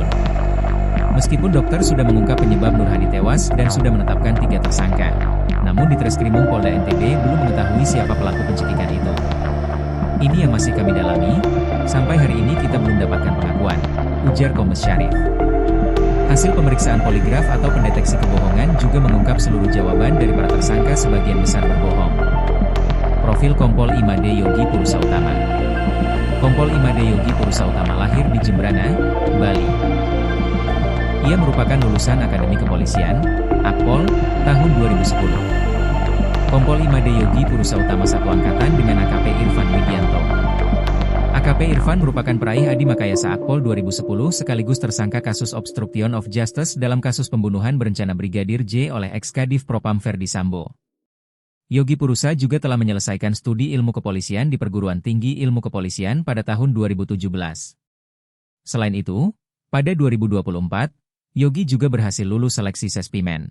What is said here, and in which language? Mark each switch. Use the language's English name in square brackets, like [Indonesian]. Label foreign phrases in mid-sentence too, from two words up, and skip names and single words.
[Indonesian] Meskipun dokter sudah mengungkap penyebab Nur Hadi tewas dan sudah menetapkan 3 tersangka, namun di Treskrimum Polda NTB belum mengetahui siapa pelaku pencekikan itu. Ini yang masih kami dalami, sampai hari ini kita belum dapatkan pengakuan, ujar Kombes Syarif. Hasil pemeriksaan poligraf atau pendeteksi kebohongan juga mengungkap seluruh jawaban dari para tersangka sebagian besar berbohong. Profil Kompol Imade Yogi Purusautama. Kompol Imade Yogi Purusautama lahir di Jembrana, Bali. Ia merupakan lulusan Akademi Kepolisian, Akpol, tahun 2010. Kompol Imade Yogi Purusautama satu angkatan dengan AKP Irfan Widianto. AKP Irfan merupakan peraih Adi Makayasa Akpol 2010 sekaligus tersangka kasus [English] obstruction of justice [Indonesian] dalam kasus pembunuhan berencana Brigadir J oleh ex-Kadif Propam Ferdi Sambo. Yogi Purusa juga telah menyelesaikan studi ilmu kepolisian di Perguruan Tinggi Ilmu Kepolisian pada tahun 2017. Selain itu, pada 2024, Yogi juga berhasil lulus seleksi Sespimen.